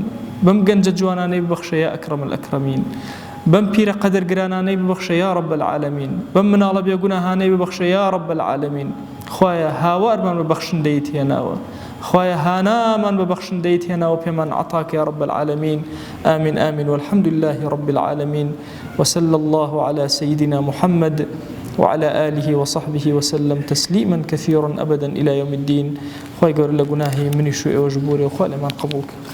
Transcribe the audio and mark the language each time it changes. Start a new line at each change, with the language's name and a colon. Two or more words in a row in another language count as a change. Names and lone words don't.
Central Kurdish: بەم گەنجە جوانانەی ببەخشە
Arabic: یا ئەکرەم الئەکرەمین.
Central Kurdish: بەم پیرە قەدەرگرانانەی ببەخشە
Arabic: یا رب العالمین.
Central Kurdish: بەم مناڵە بێگوناهانەی ببەخشە
Arabic: یا رب العالمین.
Central Kurdish: خوایە هاوارمان بە بەخشندەیت هێناوە، خوایە هانامان بە بەخشندەیت هێناوە پێمان عەتاکە یا رب العالمین.
Arabic: آمین آمین والحمد لله رب العالمين وصلى الله على سيدنا محمد وعلى آله وصحبه وسلم تسليما كثيرا أبدا إلى يوم الدين.
Central Kurdish: خوای گەورە لە گوناهی منی شوێ ئێوە ژبورێ و خوا لێمان قبوڵ کە.